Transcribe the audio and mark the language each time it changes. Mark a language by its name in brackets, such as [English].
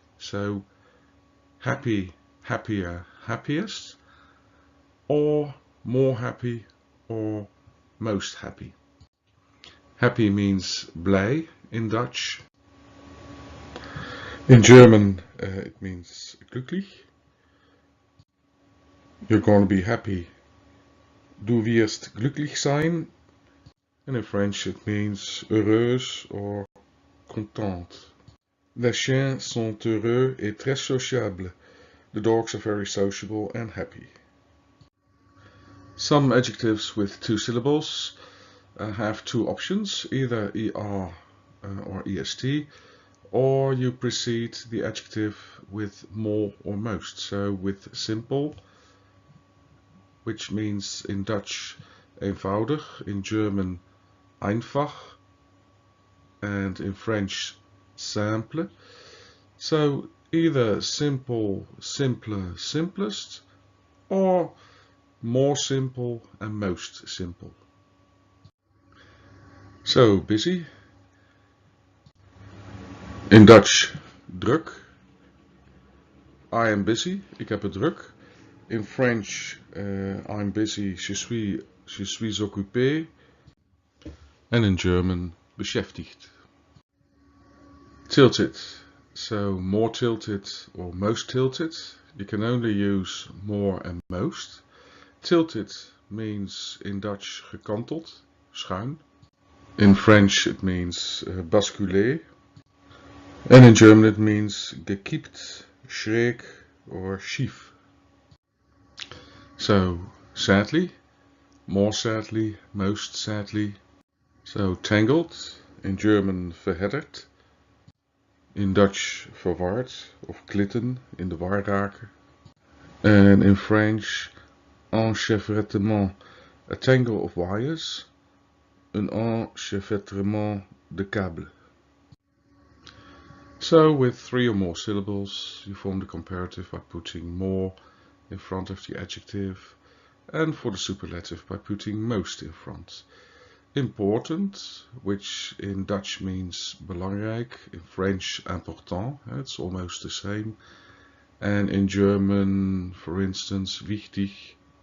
[English] So happy, happier, happiest, or more happy or most happy. Happy means blij in Dutch. In German it means glücklich. You're going to be happy. [German] Du wirst glücklich sein. [English] And in French it means heureuse or contente. [French] Les chiens sont heureux et très sociables. [English] The dogs are very sociable and happy. Some adjectives with 2 syllables have 2 options, either er or est, or you precede the adjective with more or most. So with simple, which means in Dutch eenvoudig, in German einfach, and in French simple. So either simple, simpler, simplest, or more simple and most simple. So, busy. In Dutch, druk. I am busy, [Dutch] ik heb het druk. [English] In French, I'm busy, [French] je suis occupé. [English] And in German, beschäftigt. Tilted. So more tilted or most tilted. You can only use more and most. Tilted means in Dutch gekanteld, schuin. In French it means basculer. And in German it means gekiept, schräg or schief. So sadly, more sadly, most sadly. So tangled, in German [Dutch] verhedderd. [English] In Dutch [Dutch] verward of glitten, in de war raken. [English] And in French, enchevêtrement, a tangle of wires. [French] Un enchevêtrement de câbles. [English] So with 3 or more syllables, you form the comparative by putting more in front of the adjective, and for the superlative by putting most in front. Important, which in Dutch means belangrijk, in French important, it's almost the same, and in German, for instance, wichtig.